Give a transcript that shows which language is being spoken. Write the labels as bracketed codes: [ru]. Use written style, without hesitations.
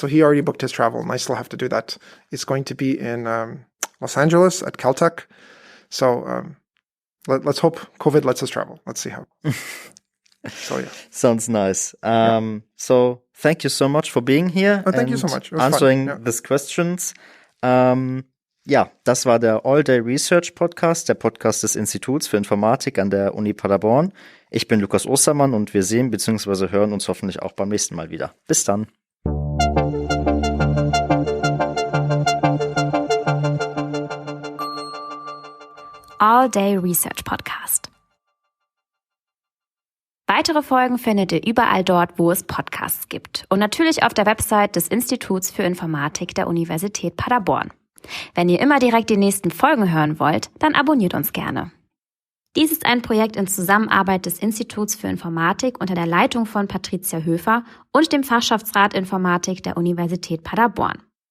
[en] So he already booked his travel, and I still have to do that. It's going to be in Los Angeles at Caltech. So let's hope COVID lets us travel. Let's see how. So yeah. Sounds nice. So thank you so much for being here. Thank you so much. Answering these questions. [de] Das war der All-Day Research Podcast, der Podcast des Instituts für Informatik an der Uni Paderborn. Ich bin Lukas Ostermann und wir sehen bzw. hören uns hoffentlich auch beim nächsten Mal wieder. Bis dann. All-Day Research Podcast. Weitere Folgen findet ihr überall dort, wo es Podcasts gibt. Und natürlich auf der Website des Instituts für Informatik der Universität Paderborn. Wenn ihr immer direkt die nächsten Folgen hören wollt, dann abonniert uns gerne. Dies ist ein Projekt in Zusammenarbeit des Instituts für Informatik unter der Leitung von Patricia Höfer und dem Fachschaftsrat Informatik der Universität Paderborn.